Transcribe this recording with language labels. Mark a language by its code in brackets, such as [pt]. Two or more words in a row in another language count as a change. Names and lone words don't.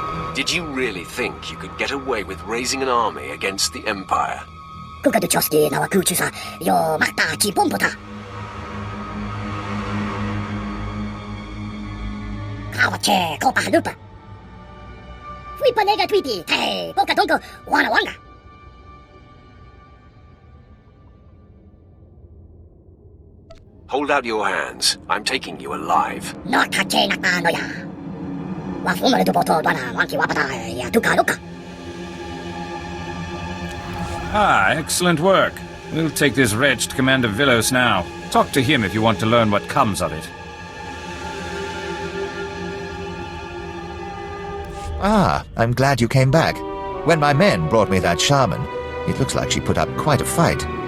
[en] Did you really think you could get away with raising an army against the Empire? Kuka du choski na wakuchu sa yo makta chi pompota. Kawache kopa lupa. Flipa nega tweety, hey, poka tonko, wana wanga. Hold out your hands. I'm taking you alive. No tache nakta no ya. Wafuma tu poto dwana wanki wapata ya tuka luka. Ah, excellent work. We'll take this wretch to Commander Villos now. Talk to him if you want to learn what comes of it. Ah, I'm glad you came back. When my men brought me that shaman, it looks like she put up quite a fight.